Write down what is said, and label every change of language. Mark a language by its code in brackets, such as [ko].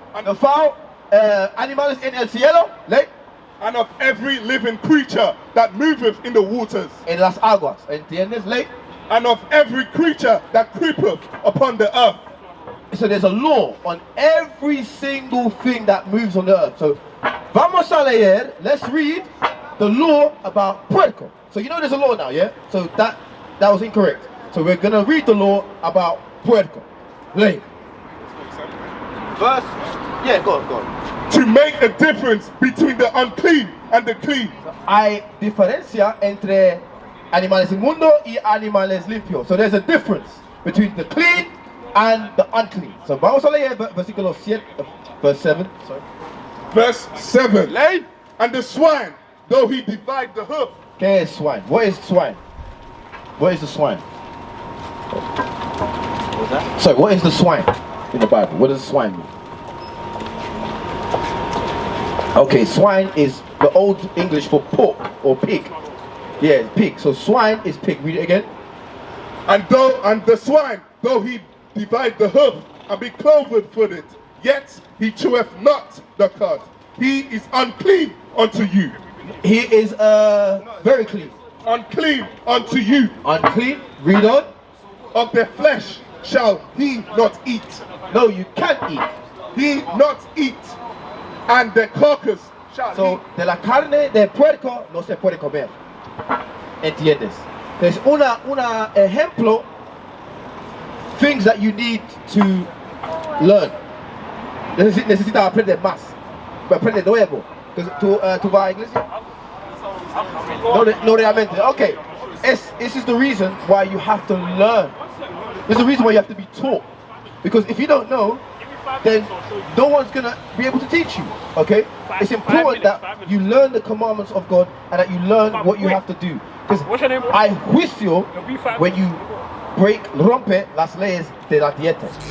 [en] And the fowl, [es] animales en el cielo. Ley. [en] And of every living creature that moveth in the waters. [es] En las aguas. ¿Entiendes? Ley. [en] And of every creature that creepeth upon the earth. So there's a law on every single thing that moves on the earth. So [es] vamos a leer. [en] Let's read the law about puerco. So you know there's a law now, yeah? So that was incorrect. So we're gonna read the law about puerco. Lay. Verse, yeah, go on. To make a difference between the unclean and the clean. [es] Hay diferencia entre animales inmundos y animales limpios. [en] So there's a difference between the clean and the unclean. [es] So vamos a leer versículo 7, [en] verse 7. Sorry. Verse 7. [es] Lay. [en] And the swine, though he divide the hoof. [es] ¿Qué es [en] swine? What is swine? What is the swine? What's that? Sorry, what is the swine in the Bible? What does swine mean? Okay, swine is the old English for pork or pig. Yeah, pig. So swine is pig. Read it again. And the swine, though he divide the hoof and be cloven-footed, yet he cheweth not the cud. He is unclean unto you. He is very clean. Unclean unto you. Unclean. Read on. Of their flesh shall he not eat. No, you can't eat. He not eat. And the carcass shall [es] So, de la carne de puerco no se puede comer. ¿Entiendes? [en] There's [es] una ejemplo, [en] things that you need to learn. [es] Necesitas aprender más. Aprender nuevo. ¿Tú vas a iglesia? No realmente. Okay. [en] This is the reason why you have to learn. This is the reason why you have to be taught. Because if you don't know, then no one's gonna be able to teach you. Okay? It's important that you learn the commandments of God and that you learn what you have to do. Because [es] hay juicio [en] when you [es] rompe las leyes de la dieta.